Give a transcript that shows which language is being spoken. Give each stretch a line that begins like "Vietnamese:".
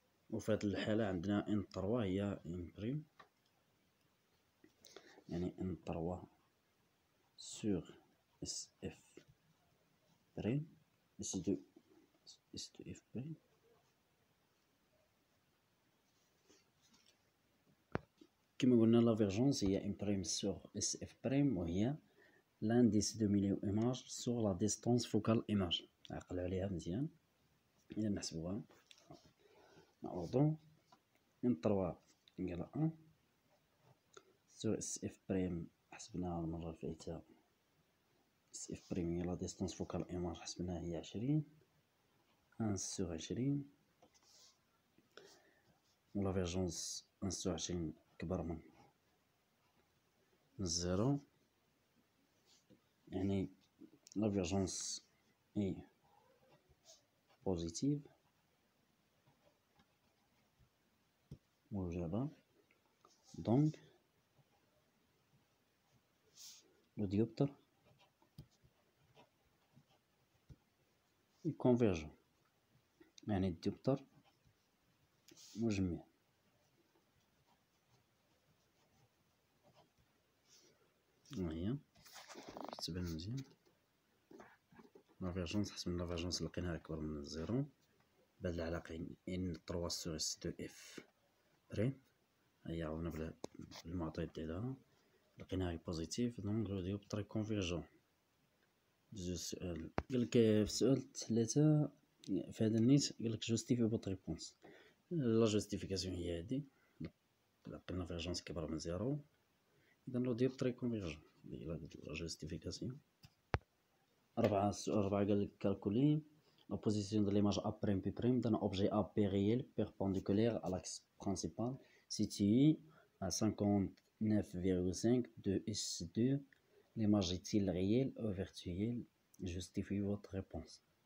Arabic: وفي هذه الحالة عندنا N3 هي N prime، يعني N3 sur SF prime S2 F prime. كما قلنا
French: لا فيرجونس هي N prime sur SF prime، وهي l'indice de milieu image sur la distance focale image.
Arabic: عقلوا عليها مزيان إلا نحسبوها. نعوضو N3 égale à 1 sur SF prime حسبناها المرة الفايتة.
French: SF prime هي la distance focale image
Arabic: حسبناها هي
French: 20 1 sur 20 و la vergence 1 sur 20 كبر من 0، يعني la vergence est positive
Arabic: موجبة.
French: donc le dioptre est convergent،
Arabic: يعني الديوبتر مجمع. وهي كتبان مزيان لا فيرجونس. حسبنا لا فيرجونس لقيناها أكبر من 0 بهاد العلاقة N3 sur S2F بريم. هي عوضنا بالمعطيات ديالها لقيناها بوزيتيف،
French: دونك لو ديوبتر كونفيرجون.
Arabic: دوزو السؤال. قالك في السؤال 3 في هذا النيت قالك
French: جوستيفي بوت ريبونس.
Arabic: لا جوستيفيكاسيون هي هادي، لقينا فيرجونس كبر من 0 إذا
French: لو ديوبتر كونفيرجون. لا جوستيفيكاسيون. 4
Arabic: السؤال 4 قالك
French: كالكولي la position de l'image A'P' d'un objet AP réel perpendiculaire à l'axe principal situé à 59,5 de S2. L'image est-il réelle ou virtuelle? Justifiez votre réponse.